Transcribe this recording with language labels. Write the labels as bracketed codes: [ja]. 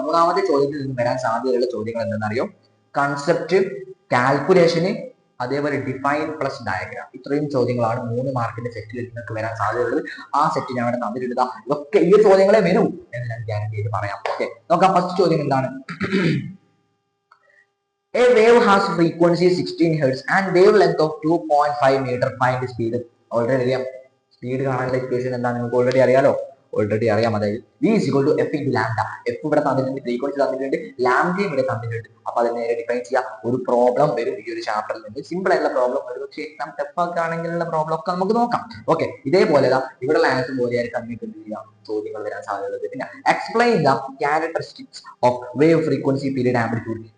[ml] മൂന്നാമത്തെ ചോദ്യത്തിൽ നിന്ന് വരാൻ സാധ്യതയുള്ള ചോദ്യങ്ങൾ എന്തെന്നറിയോ? കൺസെപ്റ്റ്, കാൽക്കുലേഷന്, അതേപോലെ ഡിഫൈൻ പ്ലസ് ഡയഗ്രാം. ഇത്രയും ചോദ്യങ്ങളാണ് 3 മാർക്കിന്റെ സെറ്റിൽ നിങ്ങൾക്ക് വരാൻ സാധ്യതയുള്ളത്. ആ സെറ്റ് ഞാൻ അവിടെ തന്നിട്ടുണ്ട്. ഇതൊക്കെ ഈ ചോദ്യങ്ങളെ വരൂ എന്ന് ഞാൻ ഗ്യാരണ്ടി ചെയ്ത് പറയാം. ഓക്കെ, നോക്കാം. ഫസ്റ്റ് ചോദ്യം എന്താണ്? [en] A wave has frequency 16 Hz and wavelength of 2.5 meter. Find speed. Already അറിയാം. [ml] സ്പീഡ് കാണാനുള്ള ഇക്വേഷൻ എന്താണ് നിങ്ങൾക്ക് ഓൾറെഡി അറിയാലോ. [en] അതായത് v is equal to f into lambda. [ml] f ഇവിടെ തന്നിട്ടുണ്ട്, ഫ്രീക്വൻസി തന്നിട്ടുണ്ട്, ലാംഡയും ഇവിടെ തന്നിട്ടുണ്ട്. അപ്പൊ അത് നേരെ ഡിഫൈൻ ചെയ്യാം. ഒരു പ്രോബ്ലം വരും ഈ ഒരു ചാപ്റ്ററിൽ നിന്ന്. സിമ്പിൾ ആയിട്ടുള്ള പ്രോബ്ലം വരും, പക്ഷേ എക്സാം ടഫ് ഒക്കെ ആണെങ്കിലുള്ള പ്രോബ്ലം ഒക്കെ നമുക്ക് നോക്കാം. ഓക്കെ, ഇതേപോലെ ഇവിടെ ആൻസർ പോലെയായിരിക്കും നിങ്ങൾക്ക് എന്ത് ചെയ്യാം, ചോദ്യങ്ങൾ വരാൻ സാധ്യതയുള്ളത്. [en] പിന്നെ explain the characteristics of wave frequency period amplitude.